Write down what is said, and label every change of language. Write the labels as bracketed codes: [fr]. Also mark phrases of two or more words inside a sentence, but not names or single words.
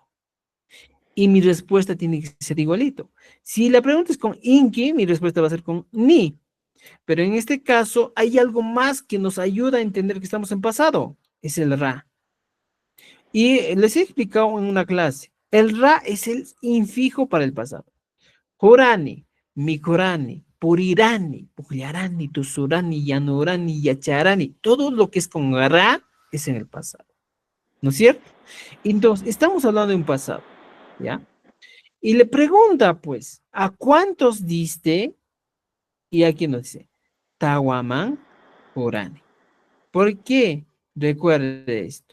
[es] Y mi respuesta tiene que ser igualito. Si la pregunta es con inki, mi respuesta va a ser con ni. Pero en este caso hay algo más que nos ayuda a entender que estamos en pasado. Es el ra. Y les he explicado en una clase. El ra es el infijo para el pasado. [qu] Jorani, mikorani, purirani, pugliarani, tusurani, yanurani, yacharani. [es] Todo lo que es con ra es en el pasado. ¿No es cierto? Entonces, estamos hablando de un pasado. ¿Ya? Y le pregunta, pues, ¿a cuántos diste? Y aquí nos dice, [qu] Tawaman Jorani. [es] ¿Por qué? Recuerde esto.